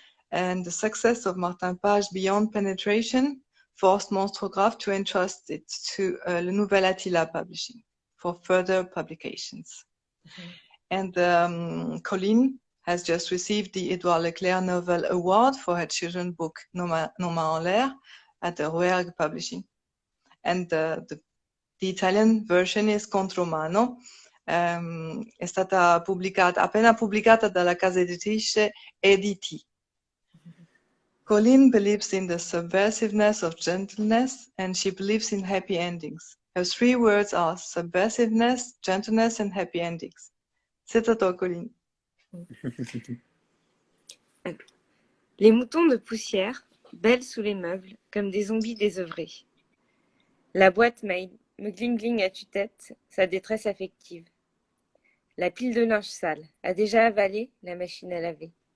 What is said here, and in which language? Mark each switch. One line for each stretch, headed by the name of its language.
English: And the success of Martin Page beyond penetration forced Monstrographe to entrust it to Le Nouvel Attila Publishing for further publications. And Colline has just received the Édouard Leclerc Novel Award for her children's book Nos mains en l'air at the Rouergue Publishing. And the Italian version is Contromano.
Italian: È stata appena pubblicata dalla casa editrice EDT.
English: Colline believes in the subversiveness of gentleness, and she believes in happy endings. Her 3 words are subversiveness, gentleness, and happy endings.
French: C'est à toi, Colline. Les moutons de poussière bêlent sous les meubles comme des zombies désœuvrés. La boîte mail me gling-gling à tue-tête sa détresse affective. La pile de linge sale a déjà avalé la machine à laver.